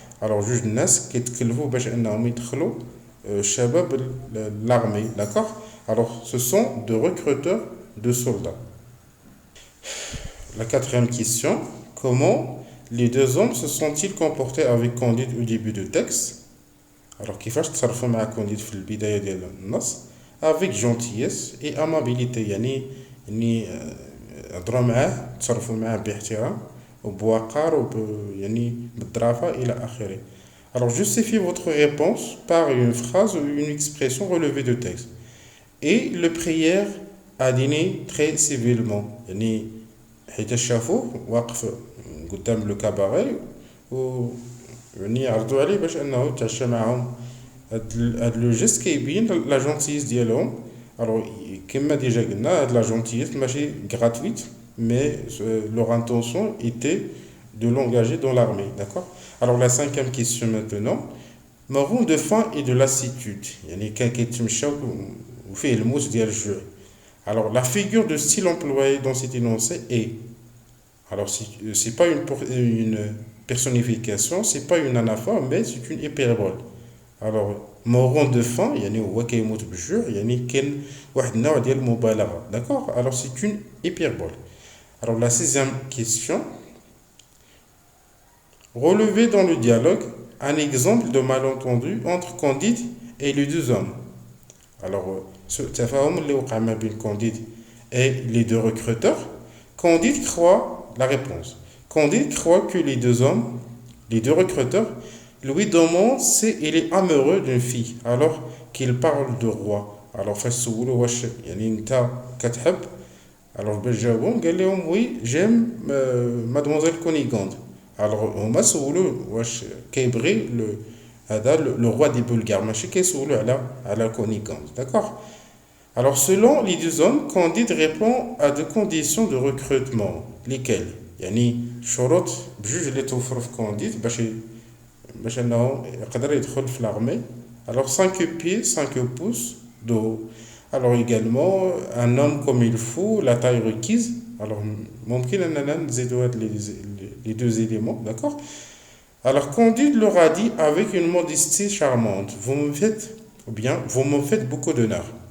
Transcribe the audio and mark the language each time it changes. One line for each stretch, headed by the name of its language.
Arabic: Alors جوج الناس كيتكلفوا باش انهم يدخلوا شباب l'armée, d'accord?
French: Alors ce sont de recruteurs de soldats. La quatrième question, comment les deux hommes se sont-ils comportés avec Candide au début du texte?
Arabic: Alors كيفاش تصرفوا مع كونديد في البداية ديال النص
French: avec gentillesse et amabilité.
Arabic: يعني هضروا معاه تصرفوا معاه باحترام وبوقار يعني بالظرافة إلى آخره.
French: Alors justifiez votre réponse par une phrase ou une expression relevée de texte. Et le prière a dîné très civilement.
Arabic: يعني حيت شافوه واقف قدام لو كاباري و يعني عرضوا عليه باش انه يتعشى معاهم. هاد لو جيست كيبين لا جونتيس ديالهم. الوغ كما ديجا قلنا هاد لا جونتيس ماشي غراتويت
French: mais leur intention était de l'engager dans l'armée, d'accord? Alors la cinquième question maintenant, mourant de faim et de lassitude,
Arabic: يعني كان كيتمشى وفيه الموت ديال الجوع.
French: Alors la figure de style employée dans cet énoncé est, alors c'est pas une personnification, c'est pas une anaphore, mais c'est une hyperbole.
Arabic: Alors
French: mourant de faim
Arabic: يعني هو كيموت بالجوع يعني كاين واحد النوع ديال المبالغه, d'accord?
French: Alors c'est une hyperbole. Alors la sixième question, relevez dans le dialogue un exemple de malentendu entre Candide et les deux hommes. Alors ce
Arabic: تفاهم اللي وقع ما بين
French: Candide et les deux recruteurs. Candide croit la réponse. Candide croit que les deux hommes, les deux recruteurs, lui demandent s'il est amoureux d'une fille alors qu'il parle de roi.
Arabic: Alors فاش سولو واش يعني انت كتحب. Alors باش جاوبهم قال لهم وي جيم مادموزيل كونيغوند. Alors هما سولو واش كيبغي هذا le roi des Bulgares ماشي كيسولو على كونيغوند, d'accord?
French: Alors selon les deux hommes, Candide répond à deux conditions de recrutement. Lesquelles?
Arabic: يعني شروط بجوج اللي توفروا في كونديد باش انه يقدر يدخل في l'armée.
French: Alors 5 pieds, 5 pouces de haut. Alors également un homme comme il faut, la taille requise. Alors
Arabic: ممكن اننا نزيدوا
French: les deux éléments, d'accord? Alors Candide leur a dit avec une modestie charmante, vous me faites beaucoup d'honneur.